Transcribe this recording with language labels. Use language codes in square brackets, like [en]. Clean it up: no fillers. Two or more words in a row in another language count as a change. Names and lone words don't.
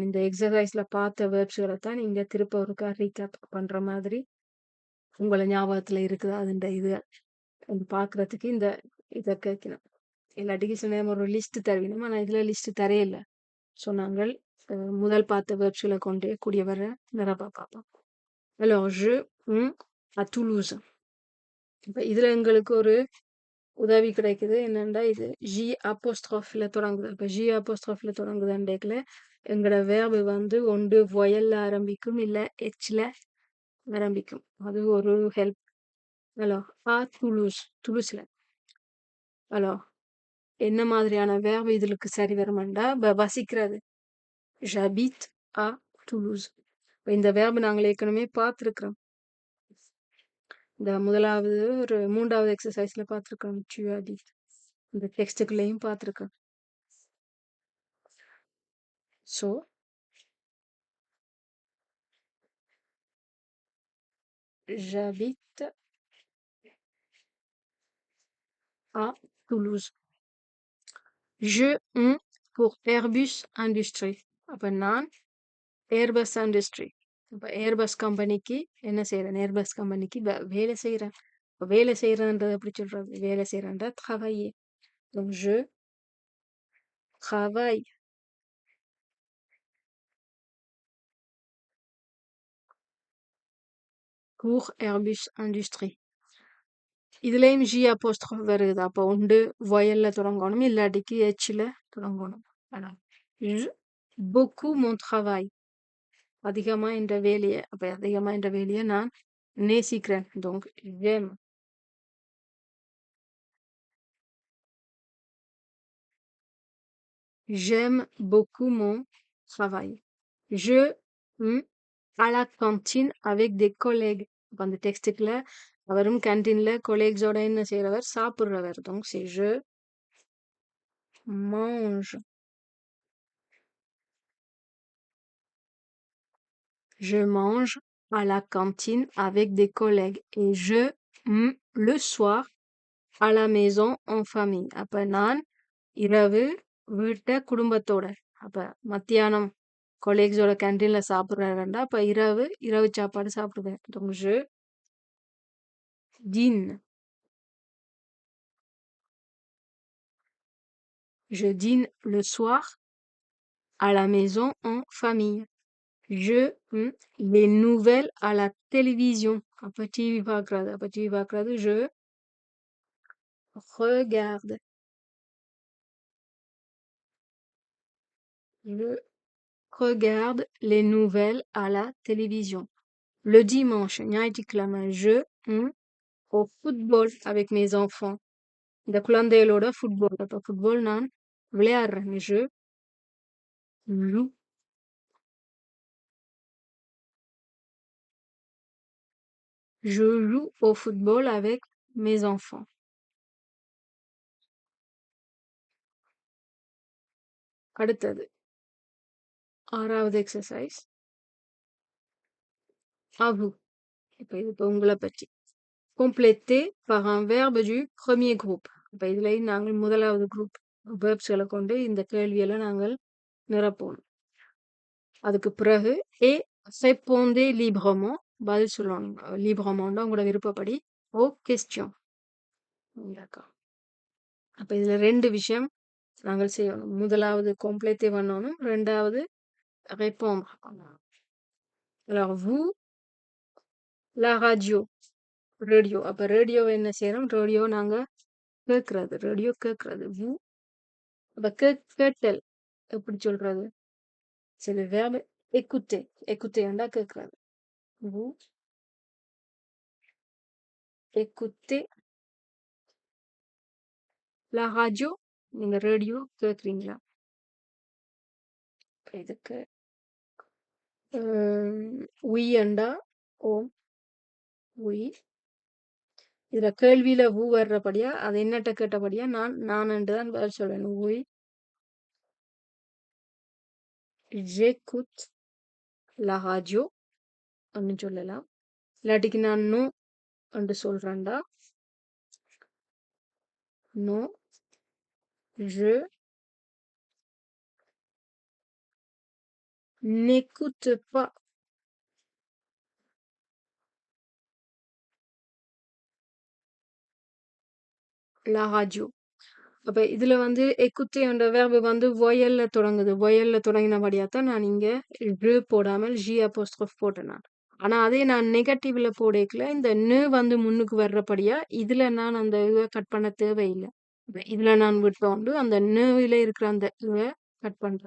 [ta] இந்த எக்ஸசைஸ்ல பார்த்த வேர்ப்ஸ்களை தான் நீங்க திருப்ப ஒருக்கா ரீகேப் பண்ற மாதிரி உங்களை ஞாபகத்துல இருக்குது. அதுன்ற இது பாக்குறதுக்கு இந்த இதை கேட்கணும். இல்லாட்டிக்கு சில நேரம் ஒரு லிஸ்ட் தருவினோம். ஆனா இதுல லிஸ்ட் தரையில்லை. ஸோ நாங்கள் முதல் பார்த்த வேர்ப்ஸ்களை கொண்டே கூடிய வர நிரப்பா பார்ப்போம். [fr] Alors je à Toulouse. [ta] இப்ப இதுல எங்களுக்கு ஒரு உதவி கிடைக்குது. என்னண்டா இது ஜி அப்போஸ்ட்ரோஃப்ல தொடங்குது. அப்ப ஜி அப்போஸ்ட்ரோஃப்ல தொடங்குதுன்றதுல எங்களோட வேர்பு வந்து ஒன்று வொயல்ல ஆரம்பிக்கும் இல்ல எச்ல ஆரம்பிக்கும். அது ஒரு ஹெல்ப். [fr] alors à Toulouse [ta] துலுஸ்ல alors என்ன மாதிரியான வேர்பு இதுக்கு சரி வருமாண்டா வசிக்கிறது. [fr] j'habite à Toulouse. [ta] இந்த வேர்ப் நாங்கள் ஏற்கனவே பார்த்துருக்கிறோம். இந்த முதலாவது ஒரு 3வது எக்ஸசைஸ்ல பார்த்துருக்கோம். [fr] tu habites. [ta] இந்த டெக்ஸ்டுக்குள்ளேயும் பார்த்துருக்கோம். [fr] ஸோ j'habite à Toulouse. Je pour Airbus Industrie. [ta] அப்ப நான் ஏர்பஸ் இண்டஸ்ட்ரி. அப்ப ஏர்பஸ் கம்பெனிக்கு என்ன செய்யறேன்? ஏர்பஸ் கம்பெனிக்கு வேலை செய்யறேன். இப்ப வேலை செய்யறேன்றது எப்படி சொல்றது? வேலை செய்யறேன்ற travailler. [fr] Donc je travaille pour Airbus Industrie. [ta] இதுலயும் G apostrophe வருது. அப்ப ஒன்று வயல்ல தொடங்கணும், இல்லாட்டிக்கு Hல தொடங்கணும். [fr] ஆனா je beaucoup mon travail. [ta] அதிகமா என்ற வேலையை அப்ப அதிகமா என்ற வேலையை நான் நேசிக்கிறேன். [fr] Donc j'aime. J'aime beaucoup mon travail. Je à la cantine avec des collègues. [ta] அப்ப அந்த டெக்ஸ்டுக்குள்ள அவரும் கேன்டீன்ல கொலீக்ஸோட என்ன செய்யறவர்? சாப்பிடுறவர். [fr] Donc c'est je mange. Je mange à la cantine avec des collègues. Et je le soir à la maison en famille. [ta] அப்ப நான் இரவு வீட்டை குடும்பத்தோட. அப்ப மத்தியானம் கொலீக்ஸோட கேன்டீன்ல சாப்பிடுறாருண்டா அப்ப இரவு சாப்பாடு சாப்பிடுவேன். [fr] Donc je dîne. Je dîne le soir à la maison en famille. Je les nouvelles à la télévision. [ta] அப்ப டிவி பார்க்கறது. அப்ப டிவி பார்க்கறது [fr] je regarde. Je regarde les nouvelles à la télévision. Le dimanche, ஞாயிற்றுக்கிழமை, je au football avec mes enfants. [ta] இந்த குழந்தைகளோட ஃபுட்பால். அப்ப ஃபுட்பால் நான் விளையாடுறேன். [fr] je joue. Je joue au football avec mes enfants. [ta] அடுத்தது 6வது எக்ஸசைஸ். [fr] À vous. [ta] இப்ப இது இப்ப உங்களை பற்றி. [fr] Complété par un verbe du premier groupe. [ta] இப்ப இதுல நாங்கள் முதலாவது குரூப் வேர்ப்ஸ்களை கொண்டு இந்த கேள்வியெல்லாம் நாங்கள் நிரப்போம். அதுக்கு பிறகு [fr] et répondez librement. [ta] பதில் சொல்லணும். librement உங்களோட விருப்பப்படி [fr] aux questions. D'accord. [ta] அப்ப இதுல 2 விஷயம் நாங்கள் செய்யணும். முதலாவது complété பண்ணணும், ரெண்டாவது répondre. [fr] Alors vous la radio. [ta] ரேடியோ. அப்ப ரேடியோ என்ன செய்யறோம்? ரேடியோ நாங்க கேட்கறது. ரேடியோ கேட்கறது. vous அப்ப கேட்டல் எப்படி சொல்றது? [fr] c'est le verbe écouter. écouter [ta] ண்டா கேட்கறது. [fr] vous écoutez la radio. [ta] நீங்க ரேடியோ கேட்கறீங்களா? இதுக்கு oui ண்டா ஓம். [fr] oui. [ta] இதுல கேள்வியில vous வர்றபடியா அது என்னட்ட கேட்டபடியா நான் தான் பதில் சொல்வேன். [fr] oui j'écoute la radio [ta] அப்படின்னு சொல்லலாம். இல்லாட்டிக்கு நான் நோ என்று சொல்றேன்டா [fr] non je n'écoute pas la radio. [ta] அப்ப இதுல écouter என்ற verb voyelle தொடங்குது. voyelle தொடங்கினபடியா தான் நான் இங்க je போடாமல் g apostrophe போட்டேன் நான். ஆனா அதே நான் நெகட்டிவ்ல போடேக்கல இந்த நு முன்னுக்கு வர்றபடியா இதுல நான் அந்த கட் பண்ண தேவையில்லை. இதுல நான் விட்டோண்டு அந்த நுவில இருக்கிற அந்த கட் பண்றேன்.